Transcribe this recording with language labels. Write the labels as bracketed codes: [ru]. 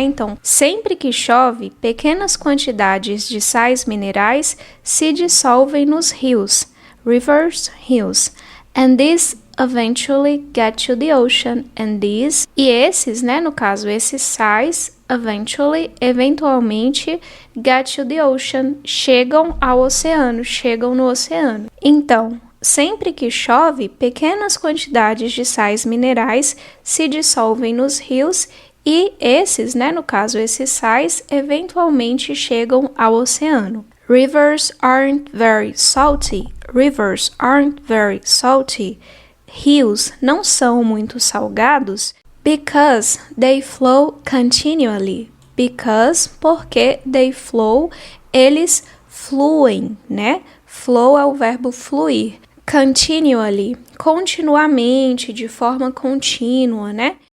[pt] Então, sempre que chove, pequenas quantidades de sais minerais se dissolvem nos rios. [en] Rivers, hills. And these eventually get to the ocean. And these, [pt] e esses, né, no caso, esses sais, eventualmente, [en] get to the ocean, [pt] chegam ao oceano, chegam no oceano. Então, sempre que chove, pequenas quantidades de sais minerais se dissolvem nos rios e esses, né, no caso, esses sais, eventualmente chegam ao oceano. [en] Rivers aren't very salty. Rivers aren't very salty. [pt] Rios não são muito salgados [en] because they flow continually. [pt] Porque [en] they flow, [pt] eles fluem, né? Flow é o verbo fluir. Continually, continuamente, de forma contínua, né?